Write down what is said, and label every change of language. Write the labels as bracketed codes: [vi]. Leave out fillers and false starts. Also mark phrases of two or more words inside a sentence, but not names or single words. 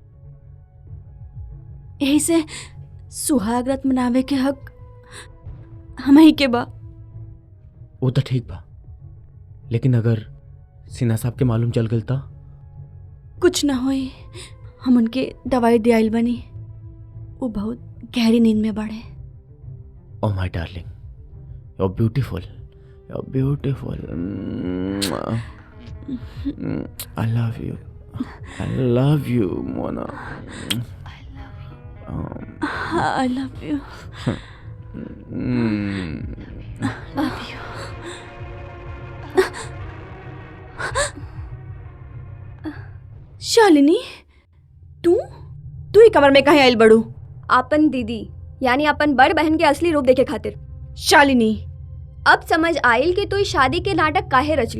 [bho] यही से सुहाग रात मनावे के हक हम ही के बा। वो तो ठीक बा, लेकिन अगर सिन्हा साहब के मालूम चल गल तो? कुछ ना होई। हम उनके दवाई दियाइल बनी। वो बहुत गहरी नींद में बाड़े। [en] Oh my darling, you're beautiful. You're beautiful. I love you. I love you, Mona. I love you. Love you. [bho] शालिनी, तू ही कमर में कहीं आइल बड़ू? आपन दीदी यानी अपन बड़ बहन के असली रूप देखे खातिर। शालिनी, अब समझ आइल कि तू इस शादी के नाटक काहे रचलू।